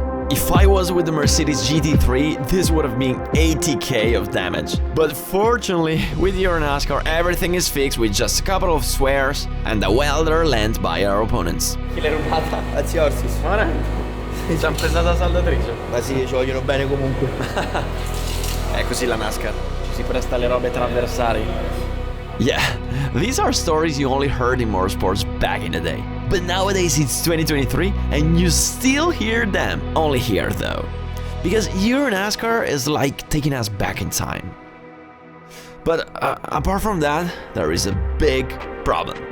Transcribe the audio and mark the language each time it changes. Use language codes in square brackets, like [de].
[en] If I was with the Mercedes GT3, this would have been 80k of damage. But fortunately, with EuroNASCAR, everything is fixed with just a couple of swears and a welder lent by our opponents. [it] Chi l'hai rubata? Grazie Orsis. Ma veramente? Ci hanno presa la saldatrice. Ma sì, ci vogliono bene comunque. È così la NASCAR, ci si presta alle robe tra avversari. [en] Yeah, these are stories you only heard in motorsports back in the day. But nowadays it's 2023 and you still hear them. Only here though. Because EuroNASCAR is like taking us back in time. But apart from that, there is a big problem.